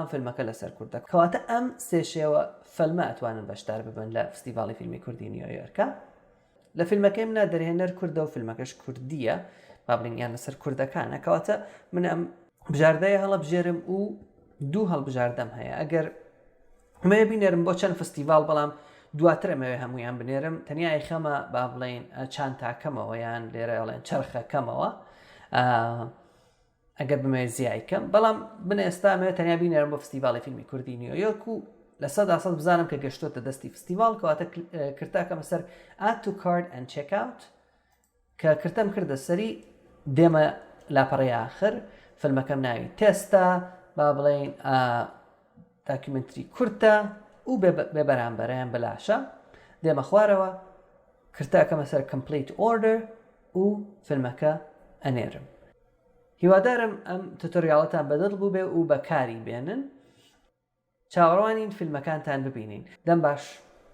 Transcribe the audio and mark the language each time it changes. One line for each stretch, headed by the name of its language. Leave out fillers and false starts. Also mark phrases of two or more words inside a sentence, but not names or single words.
Central Kurdish: فیلمەکە لەسەر کووردە کەواتە ئەم سێ شێوە فیلمە ئەتوانن بەشدار ببن لە فستیڤاڵی فیلمی کوردی نیویۆرکە لە فیلمەکەی منە دەرهێنەر کووردە و فیلمەکەش کوردیە با بڵین یان لەسەر کووردەکانە کەواتە من ئەم بژاردەیە هەڵەبژێرم و دوو هەڵبژاردەم هەیە ئەگەر ئەمەیە بینێرم بۆ چەند فستیڤاڵ بەڵام دواتر ئەمەوێ هەمویان بنێرم تەنیا خەمە با بڵێن چند تاکەمەوە یان لێرە ئەڵێن چرخەکەمەوە ئەگەر بمێ زیایکەم بەڵام بن ئێستا ئەمەوێ تەنیا بینێرم بۆ فستیڤاڵی فیلمی کوردی نیویۆرک و لە 100% بزانم کە گەشتۆتە دەستی فستیڤاڵ کەواتە کرداکەمە سەر
English: add to cart and check out
Central Kurdish: کە کردەم کردە سەری دێمە لاپەڕی آخر فیلمەکەم ناوی تێستە با بڵێن داکیومنتری کورتە و بێ بەرامبەرەیان بەلاشە دێمە خوارەوە کرداکەمە سەر
English: complete order
Central Kurdish: و فیلمەکە ئەنێرم هیوادارم ئەم توتۆریاڵەتان بەدڵ بوو بێ و بەکاری بێنن چاوەڕوانین فیلمەکانتان ببینین دەم باش